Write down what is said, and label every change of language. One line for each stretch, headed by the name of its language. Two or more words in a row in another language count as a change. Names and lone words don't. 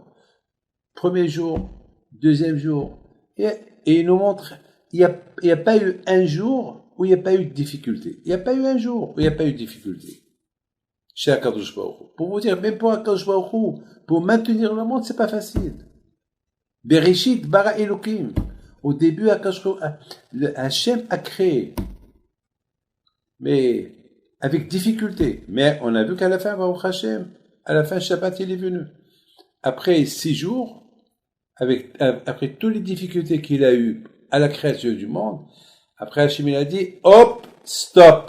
French: Premier jour, deuxième jour. Et il nous montre, il y a pas eu un jour où il n'y a pas eu de difficulté. Il n'y a pas eu un jour où il n'y a pas eu de difficulté. Chez
Hebrew: הקדוש ברוך הוא.
French: Pour vous dire, même pour
Hebrew: הקדוש ברוך הוא,
French: pour maintenir le monde, c'est pas facile.
Hebrew: בראשית ברא אלוקים.
French: Au début, Hachem a créé. Mais avec difficulté. Mais on a vu qu'à la fin,
Hebrew: ברוך השם,
French: à la fin, Shabbat, il est venu. Après 6 jours, après toutes les difficultés qu'il a eues à la création du monde, après Hachem, il a dit, hop, stop.